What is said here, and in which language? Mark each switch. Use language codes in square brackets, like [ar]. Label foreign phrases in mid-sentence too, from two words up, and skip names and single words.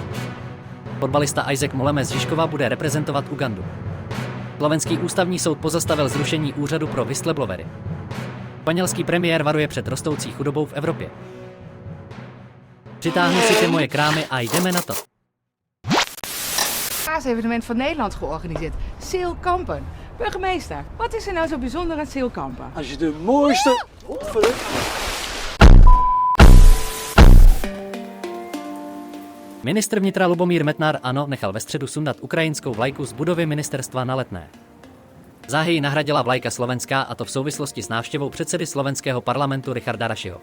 [cs] Fotbalista Isaac Moleme z Žižkova bude reprezentovat Ugandu. Slovenský ústavní soud pozastavil zrušení úřadu pro whistleblowery. Španělský premiér varuje před rostoucí chudobou v Evropě. Přitáhnu si ty moje krámy a jdeme na to. [nl] Evenement van Nederland georganiseerd. Zeelkampen. Burgemeester, wat is er nou zo bijzonder aan Zeelkampen? Als je de mooiste... [cs] Ministr vnitra Lubomír Metnar nechal ve středu sundat ukrajinskou vlajku z budovy ministerstva na Letné. Záhy nahradila vlajka slovenská, a to v souvislosti s návštěvou předsedy slovenského parlamentu Richarda Rašiho.